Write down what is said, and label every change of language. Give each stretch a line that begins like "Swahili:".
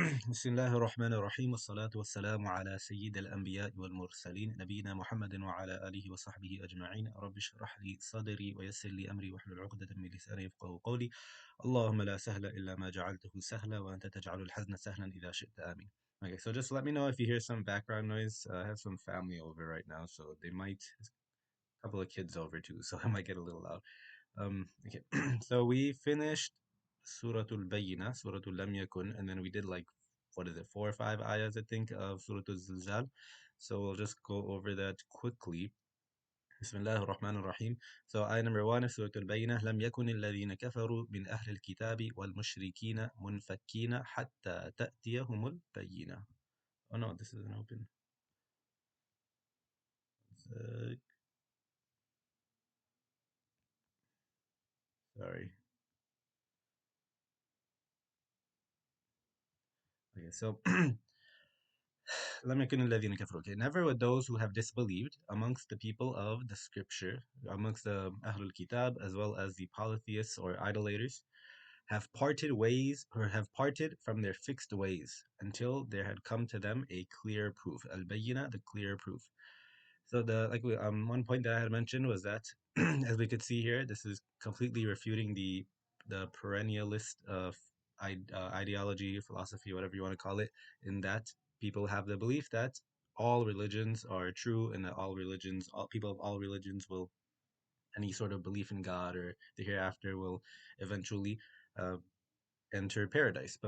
Arabic: بسم الله الرحمن الرحيم والصلاة والسلام على سيد الأنبياء والمرسلين نبينا محمد وعلى آله وصحبه أجمعين رب اشرح لي صدري ويسر لي أمري واحلل عقدة من لساني يفقهوا قولي اللهم لا سهل إلا ما جعلته سهلا وأنت تجعل الحزن سهلا إذا شئت آمين.
English: Okay, so just let me know if you hear some background noise. I have some family over right now, so they might, a couple of kids over too, so it might get a little loud. Okay, so we finished Suratul Bayyinah, Suratul Lam Yakun, and then we did like, what is it, 4 or 5 ayahs, I think, of Suratul Zilzal. So we'll just go over that quickly. Bismillah ar-Rahman ar-Rahim. So ayah number 1 of Suratul Bayyinah,
Arabic: لم يكن الذين كفروا من أهل الكتاب والمشركين منفكين حتى تأتيهم البينة.
English: Oh no, this isn't open. Uh, sorry. Okay, so
Arabic: لم يكن الذين كفروا.
English: Okay, never would those who have disbelieved amongst the people of the scripture, amongst the Ahlul Kitab, as well as the polytheists or idolaters, have parted ways or have parted from their fixed ways until there had come to them a clear proof. Al-Bayyina, the clear proof. So the like we, one point that I had mentioned was that as we could see here, this is completely refuting the perennialist ideology, philosophy, whatever you want to call it, in that people have the belief that all religions are true and that all people of all religions will any sort of belief in God or the hereafter will eventually uh, enter paradise.